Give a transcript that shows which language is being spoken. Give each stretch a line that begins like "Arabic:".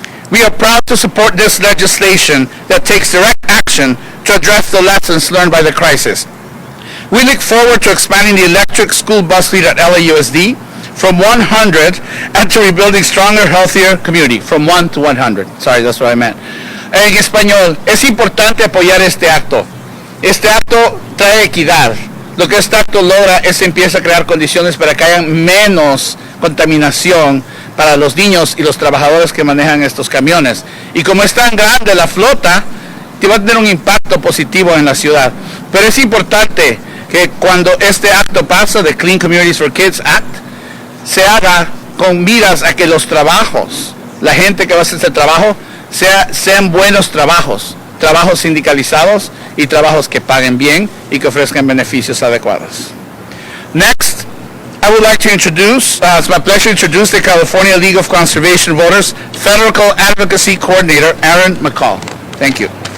English: We are proud to support this legislation that takes direct action to address the lessons learned by the crisis. We look forward to expanding the electric school bus fleet at LAUSD from 100 and to rebuilding stronger, healthier community from 1 to 100. Sorry, that's what I meant.
Spanish: En español, es importante apoyar este acto. Este acto trae equidad. Lo que este acto logra es empieza a crear condiciones para que haya menos contaminación para los niños y los trabajadores que manejan estos camiones. Y como es tan grande la flota, va a tener un impacto positivo en la ciudad. Pero es importante que cuando este acto pasa, de Clean Communities for Kids Act, se haga con miras a que los trabajos, la gente que va a hacer este trabajo, sean buenos trabajos, trabajos sindicalizados y trabajos que paguen bien y que ofrezcan beneficios adecuados.
English: Next, I would like to introduce, it's my pleasure to introduce the California League of Conservation Voters Federal Advocacy Coordinator, Aaron McCall. Thank you.